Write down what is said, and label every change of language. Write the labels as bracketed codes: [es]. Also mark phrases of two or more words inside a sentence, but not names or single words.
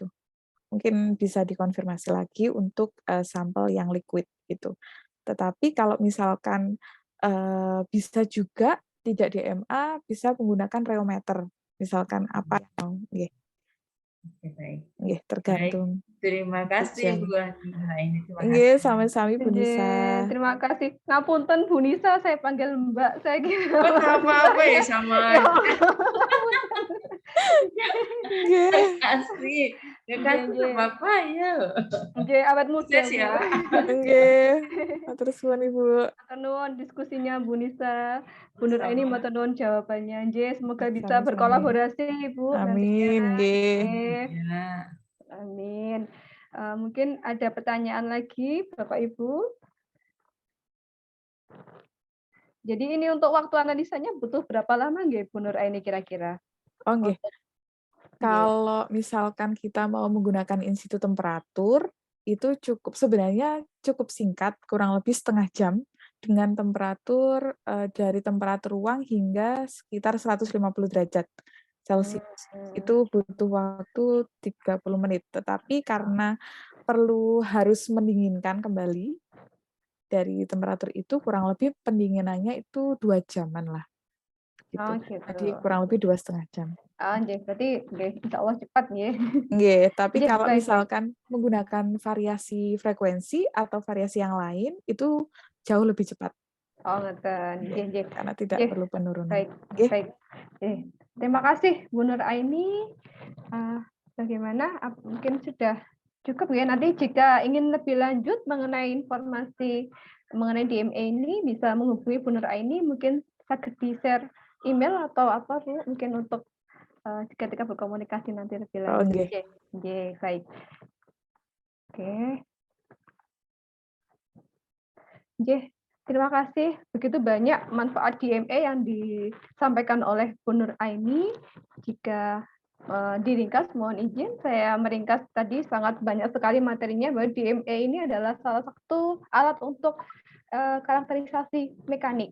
[id] Mungkin bisa dikonfirmasi lagi untuk sampel yang liquid gitu. Tetapi kalau misalkan bisa juga tidak DMA, bisa menggunakan reometer. Misalkan apa nggih. Oke, baik. Nggih, tergantung. Terima kasih Bu Nuraini. Terima kasih. [jv] Nggih, sami-sami Bu Nisa. [id] Terima kasih. Ngapunten Bu Nisa, saya panggil Mbak. Saya kira. Oh, apa-apa ya sama aja. Nggih. Asli. Ya kan apa ya. Nggih, awet muda. Ya. [jv] Nggih. Matur suwun Ibu. Matur nuwun diskusinya Bu Nisa. Bu Nur Aini matur nuwun jawabannya. [id] Nggih, semoga bisa [jv] Sami-sami. [id] berkolaborasi Ibu Amin, nggih. Ya. Amin. Mungkin ada pertanyaan lagi, Bapak Ibu. Jadi ini untuk waktu analisanya butuh berapa lama nggih, Bu Nur Aini kira-kira? Oh, nggih. Kalau misalkan kita mau menggunakan institut temperatur, itu sebenarnya cukup singkat, kurang lebih setengah jam, dengan temperatur dari temperatur ruang hingga sekitar 150 derajat Celcius. Itu butuh waktu 30 menit. Tetapi karena harus mendinginkan kembali dari temperatur itu, kurang lebih pendinginannya itu 2 jaman lah. Gitu. Oh, gitu. Jadi kurang lebih 2,5 jam. Nggih, berarti nggih, [ar] insya Allah [id] cepat nggih. Nggih, tapi Nggih, kalau baik. misalkan menggunakan variasi frekuensi atau variasi yang lain, itu jauh lebih cepat. [jv] Oh, ngoten. Nggih. [id] Karena tidak perlu penurunan. Baik, Nggih. baik. Terima kasih Bu Nur Aini. Bagaimana? Mungkin sudah cukup ya. Nanti jika ingin lebih lanjut mengenai informasi mengenai DMA ini, bisa menghubungi Bu Nur Aini. Mungkin bisa di-share email atau apa Bu, mungkin untuk ketika berkomunikasi nanti lebih lanjut. Oh, nggih. Nggih, baik. Oke. Nggih, terima kasih. Begitu banyak manfaat DMA yang disampaikan oleh Bu Nur Aini. Jika diringkas, mohon izin saya meringkas tadi sangat banyak sekali materinya bahwa DMA ini adalah salah satu alat untuk karakterisasi mekanik.